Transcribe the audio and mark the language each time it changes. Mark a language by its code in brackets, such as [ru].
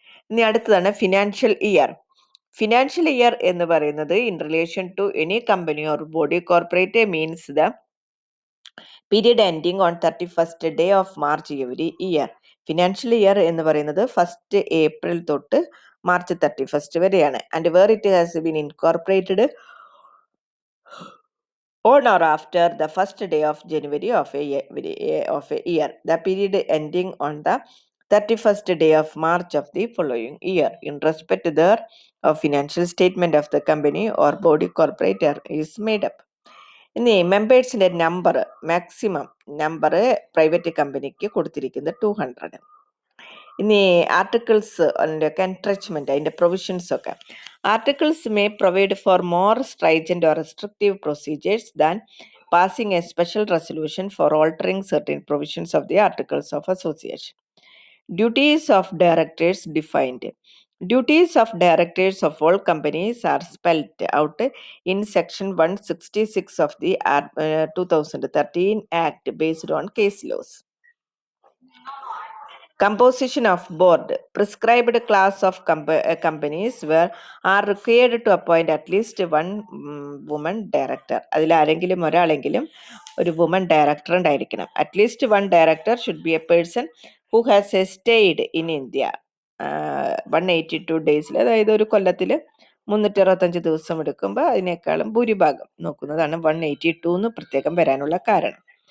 [ml] ഇനി അടുത്തതാണ് financial year. Financial year എന്ന് പറയുന്നത് [en] In relation to any company or body corporate means the period ending on 31st day of March every year. [ml] Financial year എന്ന് പറയുന്നത് 1st April തൊട്ട് March 31st വരെയാണ്. [en] And where it has been incorporated on or after the 1st day of January of a year, the period ending on the 31st day of March of the following year, in respect there of financial statement of the company or body corporate is made up. [ml] ഇനി മെമ്പേഴ്സിൻ്റെ number, maximum number private കമ്പനിക്ക് കൊടുത്തിരിക്കുന്നത് 200. ഇനി articles ഒക്കെ എൻട്രച്ച്മെൻറ്റ്, അതിൻ്റെ provisions ഒക്കെ. [en] Articles may provide for more stringent or restrictive procedures than passing a special resolution for altering certain provisions of the Articles of Association. Duties of directors defined. Duties of directors of all companies are spelled out in section 166 of the 2013 Act based on case laws. Composition of board. Prescribed class of companies are required to appoint at least one woman director. [ml] അതിൽ ആരെങ്കിലും ഒരാളെങ്കിലും ഒരു woman director ഉണ്ടായിരിക്കണം. [en] At least one director should be a person who has stayed in India 182 days. [ml] അതായത് ഒരു കൊല്ലത്തിൽ 365 ദിവസം എടുക്കുമ്പോൾ അതിനേക്കാളും ഭൂരിഭാഗം നോക്കുന്നതാണ് 182 എന്ന് പ്രത്യേകം വരാനുള്ള കാരണം.